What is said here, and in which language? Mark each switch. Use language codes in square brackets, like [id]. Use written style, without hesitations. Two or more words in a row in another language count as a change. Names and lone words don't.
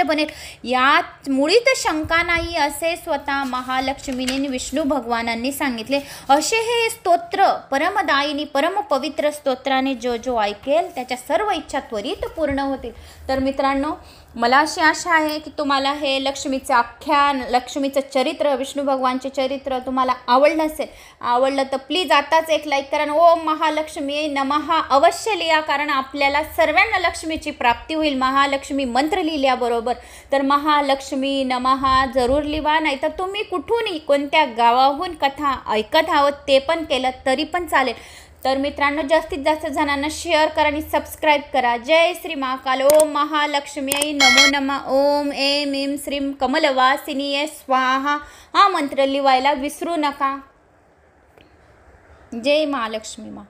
[mr] बनेल यात मुळीत शंका नाही असे स्वतः महालक्ष्मीने विष्णू भगवानांनी सांगितले असे हे स्तोत्र परमदायिनी परमपवित्र स्तोत्राने जो ऐकेल त्याच्या सर्व इच्छा त्वरित पूर्ण होतील तर मित्रांनो मला अशी आशा आहे की तुम्हाला हे लक्ष्मीचे आख्यान लक्ष्मीचं चरित्र विष्णू भगवानचे चरित्र तुम्हाला आवडलं असेल आवडलं तर प्लीज आताच एक लाईक करा [sa] ओम महालक्ष्मी नमः [mr] अवश्य लिहा कारण आपल्याला सर्वांना लक्ष्मीची प्राप्ती होईल महालक्ष्मी मंत्र लिहिल्याबरोबर तर [sa] महालक्ष्मी नमः [mr] जरूर लिहा नाहीतर तुम्ही कुठूनही कोणत्या गावाहून कथा ऐकत आहोत ते पण केलं तरी पण चालेल तर मित्रांनो, जास्तीत जास्त जणांना शेअर करा आणि सबस्क्राईब करा. [sa] जय श्री महाकाल. ओम महालक्ष्मी नमो नमः. ओम ऐं ह्रीं श्रीं कमलवासिनी स्वाहा [mr] हा मंत्र लिवायला विसरू नका. जय महालक्ष्मी मा.